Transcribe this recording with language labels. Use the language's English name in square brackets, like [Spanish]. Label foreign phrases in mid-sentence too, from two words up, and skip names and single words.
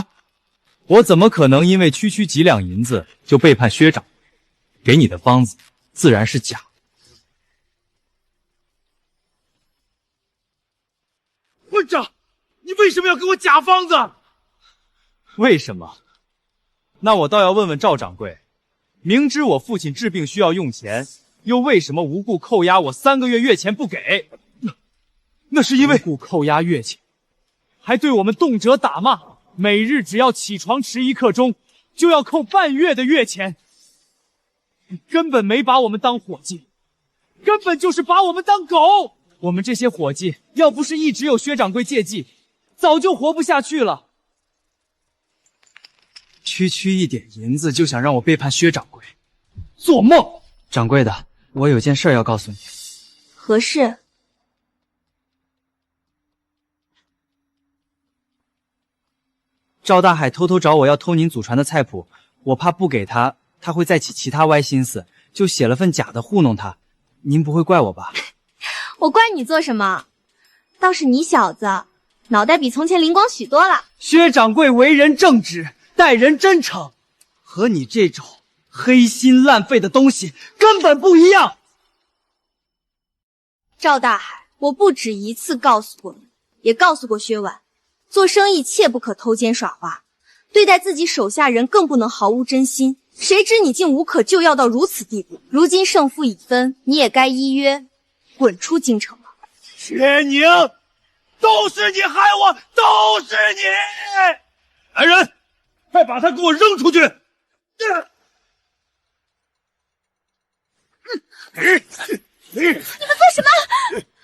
[Chinese] 我怎麼可能因為区几兩銀子就背叛薛掌？給你的方子自然是假。混賬！你為什麼要給我假方子？為什麼？那我倒要問問趙掌櫃，明知我父親治病需要用錢，又為什麼無故扣押我3個月月錢不給？那是因為無故扣押月錢，還對我們動輒打罵，每日只要起床遲1刻鐘，就要扣半月的月錢。根本沒把我們當夥計，根本就是把我們當狗。我們這些夥計，要不是一直有薛掌櫃借計，早就活不下去了。區一點銀子就想讓我背叛薛掌櫃，做夢！掌櫃的，我有件事要告訴你。何事？趙大海偷偷找我要偷您祖傳的菜譜，我怕不給他，他會再起其他歪心思，就寫了份假的糊弄他。您不會怪我吧？我怪你做什麼？倒是你小子腦袋比從前靈光許多了。薛掌櫃為人正直，待人真誠，和你這種黑心爛肺的東西根本不一樣。趙大海，我不止一次告訴過你，也告訴過薛婉，做生意切不可偷奸耍滑，對待自己手下人更不能毫無真心。誰知你竟無可救藥到如此地步，如今勝負已分，你也該依約滾出京城了。薛寧，都是你害我，都是你！来人，快把他給我扔出去！你們做什麼？